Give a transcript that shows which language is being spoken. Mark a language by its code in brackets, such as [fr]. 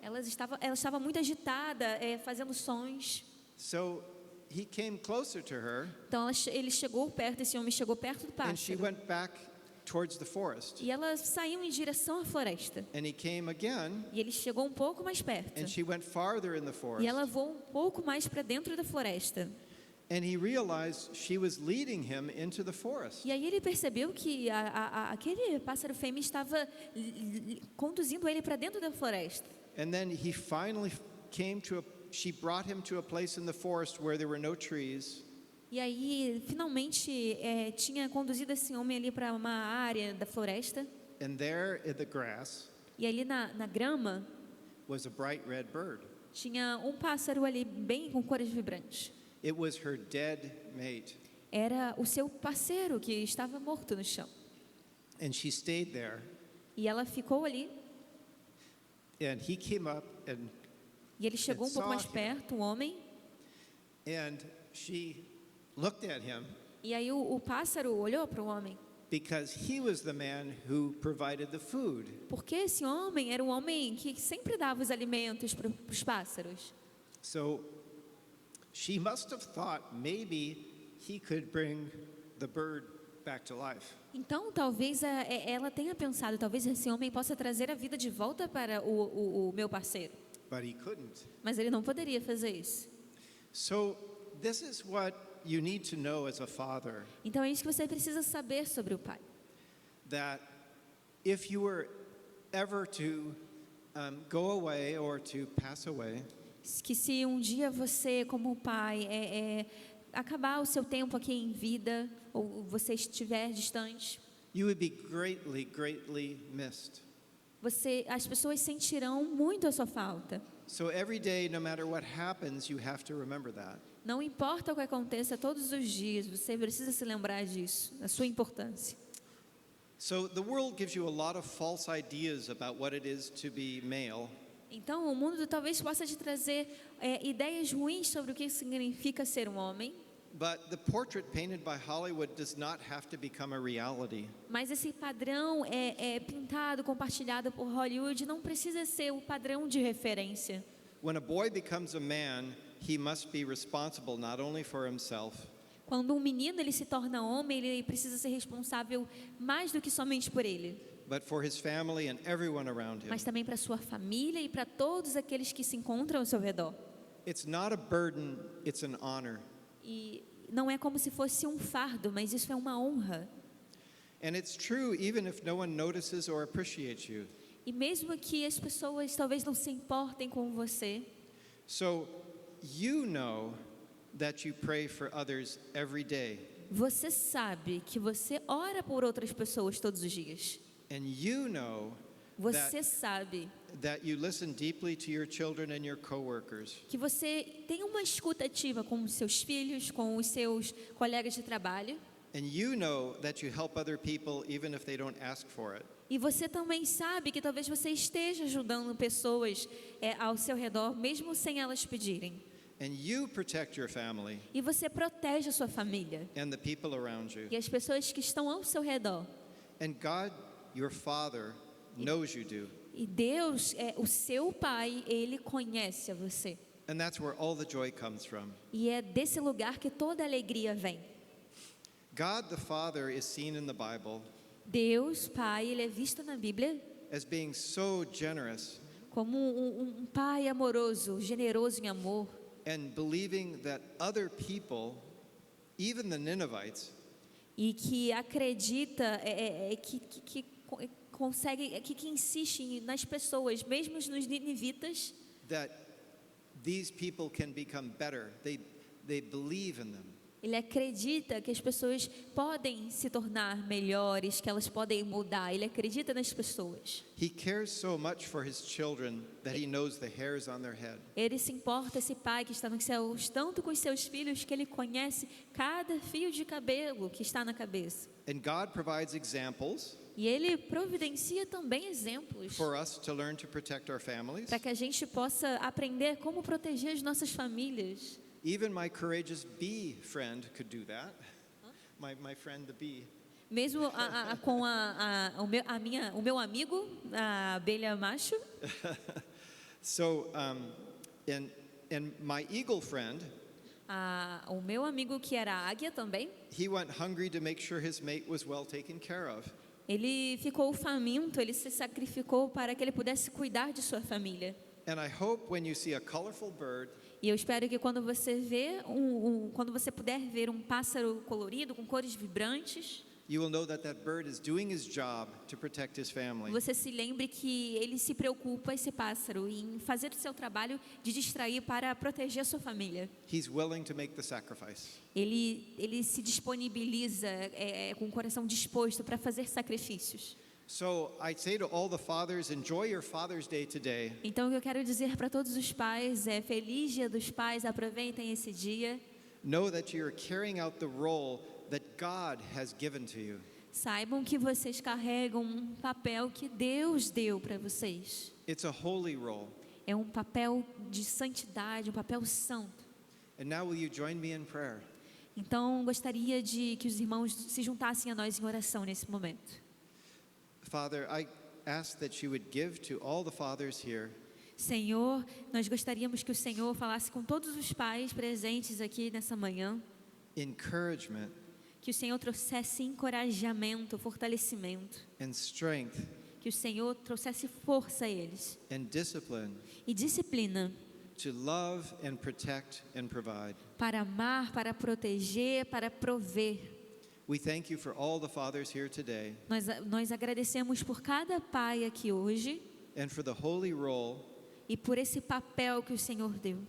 [pt] Ela estava muito agitada, fazendo sons. [en] So he came closer to her, [pt] Então ele chegou perto, esse homem chegou perto do [en] and she [pt] pássaro. [en] went back towards the forest. [pt] E ela saiu em direção à floresta. [en] And he came again, [pt] E ele chegou um pouco mais perto. [en] and she went farther in the [pt] E [en] forest. [pt] ela voou um pouco mais para dentro da floresta. [en] And he realized she was leading him into the forest. [pt] E aí ele percebeu que aquele pássaro fêmea estava conduzindo ele para dentro da floresta. [en] And then he finally she brought him to a place in the forest where there were no trees. [pt] E aí, finalmente, tinha conduzido esse homem ali para uma área da floresta. [en] And there in the grass [pt] E ali na grama, [en] was a bright red bird. [pt] tinha um pássaro ali bem com cores vibrantes. [en] It was her dead mate. [pt] Era o seu parceiro que estava morto no chão. [en] And she stayed there. [pt] E ela ficou ali. [en] And he came up [pt] E ele chegou um pouco mais [en] saw him. [pt] perto, o homem. [en] and she looked at him [pt] E aí o pássaro olhou para o homem. [en] because he was the man who provided the food. [pt] Porque esse homem era o homem que sempre dava os alimentos para os pássaros. [en] So she must have thought maybe he could bring the bird back to life. [pt] Então, talvez ela tenha pensado, talvez esse homem possa trazer a vida de volta para o meu parceiro. [en] But he couldn't. [pt] Mas ele não poderia fazer isso. [en] So this is what you need to know as a father, [pt] Então, é isso que você precisa saber sobre o pai. [en] that if you were ever to go away or to pass away, [pt] Que se um dia você, como pai, acabar o seu tempo aqui em vida, ou você estiver distante, [en] you would be greatly, greatly missed. [pt] as pessoas sentirão muito a sua falta. [en] So every day, no matter what happens, you have to remember that. [pt] Não importa o que aconteça todos os dias, você precisa se lembrar disso, da sua importância. [en] So the world gives you a lot of false ideas about what it is to be male. [pt] Então, o mundo talvez possa te trazer ideias ruins sobre o que significa ser um homem, [en] But the portrait painted by Hollywood does not have to become a reality. [pt] mas esse padrão pintado, compartilhado por Hollywood não precisa ser o padrão de referência. [en] When a boy becomes a man, he must be responsible not only for himself, [pt] Quando um menino ele se torna homem, ele precisa ser responsável mais do que somente por ele, [en] but for his family and everyone around him. [pt] mas também para sua família e para todos aqueles que se encontram ao seu redor. [en] It's not a burden, it's an honor. [pt] E não é como se fosse um fardo, mas isso é uma honra. [en] And it's true even if no one notices or appreciates you. [pt] E mesmo que as pessoas talvez não se importem com você, [en] So you know that you pray for others every day. [pt] você sabe que você ora por outras pessoas todos os dias. [en] And you know [pt] Você sabe [en] that you listen deeply to your children and your coworkers. [pt] que você tem uma escuta ativa com os seus filhos, com os seus colegas de trabalho. [en] And you know that you help other people even if they don't ask for it. [pt] E você também sabe que talvez você esteja ajudando pessoas ao seu redor, mesmo sem elas pedirem. [en] And you protect your family [pt] E você protege a sua família [en] and the people around you. [pt] e as pessoas que estão ao seu redor. [en] And God, your Father, knows you do. [pt] E Deus, o seu Pai, Ele conhece a você. [en] And that's where all the joy comes from. [pt] E é desse lugar que toda alegria vem. [en] God the Father is seen in the Bible [pt] Deus, Pai, Ele é visto na Bíblia [en] as being so generous [pt] como um Pai amoroso, generoso em amor. [en] and believing that other people, even the Ninevites, [pt] E que acredita, que consegue, que insiste nas pessoas, mesmo nos ninivitas, [en] that these people can become better. They believe in them. [pt] ele acredita que as pessoas podem se tornar melhores, que elas podem mudar. Ele acredita nas pessoas. [en] He cares so much for his children that he knows the hairs on their head. [pt] Ele se importa, esse pai que está nos céus, tanto com os seus filhos, que ele conhece cada fio de cabelo que está na cabeça. [en] And God provides examples [pt] E ele providencia também exemplos [en] for us to learn to protect our families. [pt] para que a gente possa aprender como proteger as nossas famílias. [en] Even my courageous bee friend could do that. My friend the bee. [pt] Mesmo com o meu amigo, a abelha macho. [en] So, and my eagle friend, [pt] O meu amigo que era a águia também. [en] he went hungry to make sure his mate was well taken care of. [pt] Ele ficou faminto, ele se sacrificou para que ele pudesse cuidar de sua família. [en] And I hope when you see a colorful bird, [pt] E eu espero que quando você vê quando você puder ver um pássaro colorido com cores vibrantes, [en] you will know that that bird is doing his job to protect his family. [pt] você se lembre que ele se preocupa, esse pássaro, em fazer o seu trabalho de distrair para proteger a sua família. [en] He's willing to make the sacrifice. [pt] Ele se disponibiliza com o coração disposto para fazer sacrifícios. [en] So I say to all the fathers, enjoy your Father's Day today. [pt] Então, o que eu quero dizer para todos os pais é: feliz Dia dos Pais, aproveitem esse dia. [en] Know that you're carrying out the role that God has given to you. [pt] Saibam que vocês carregam um papel que Deus deu para vocês. [en] It's a holy role. [pt] É um papel de santidade, um papel santo. [en] And now will you join me in prayer? [pt] Então, gostaria de que os irmãos se juntassem a nós em oração nesse momento. [en] Father, I ask that you would give to all the fathers here [pt] Senhor, nós gostaríamos que o Senhor falasse com todos os pais presentes aqui nessa manhã, [en] encouragement [pt] que o Senhor trouxesse encorajamento, fortalecimento, [en] and strength [pt] que o Senhor trouxesse força a eles [en] and discipline [pt] e disciplina [en] to love and protect and provide. [pt] para amar, para proteger, para prover. [en] We thank you for all the fathers here today [pt] Nós agradecemos por cada pai aqui hoje [en] and for the holy role [pt] e por esse papel que o Senhor deu